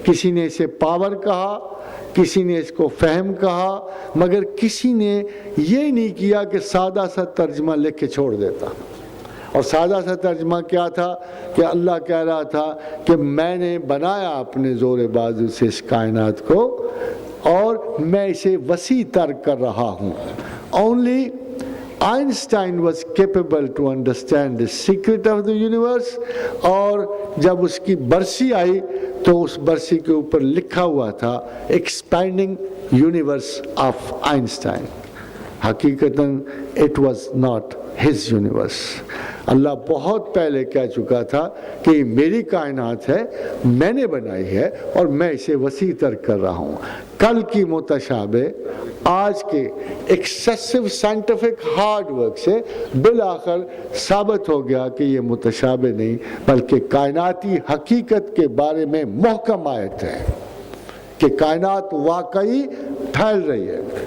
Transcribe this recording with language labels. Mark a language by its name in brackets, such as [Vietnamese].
[Urdu] کسی نے اسے پاور کہا، کسی نے اس کو فہم کہا، مگر کسی نے یہ نہیں کیا کہ سادہ سا ترجمہ لکھ کے چھوڑ دیتا. اور سادہ سا ترجمہ کیا تھا کہ اللہ کہہ رہا تھا کہ میں نے بنایا اپنے زور بازو سے اس کائنات کو اور میں اسے وسیع تر کر رہا ہوں. [English] Only Einstein was capable to understand the secret of the universe. [Urdu] اور جب اس کی برسی آئی تو اس برسی کے اوپر لکھا ہوا تھا [English] expanding universe of Einstein. [Urdu] حقیقتاً [English] it was not his universe. [Urdu] اللہ بہت پہلے کہہ چکا تھا کہ یہ میری کائنات ہے، میں نے بنائی ہے اور میں اسے وسیع تر کر رہا ہوں. کل کی متشابہ آج کے ایکسیسو سائنٹیفک ہارڈ ورک سے بالآخر ثابت ہو گیا کہ یہ متشابہ نہیں بلکہ کائناتی حقیقت کے بارے میں محکم آیت ہے کہ کائنات واقعی پھیل رہی ہے.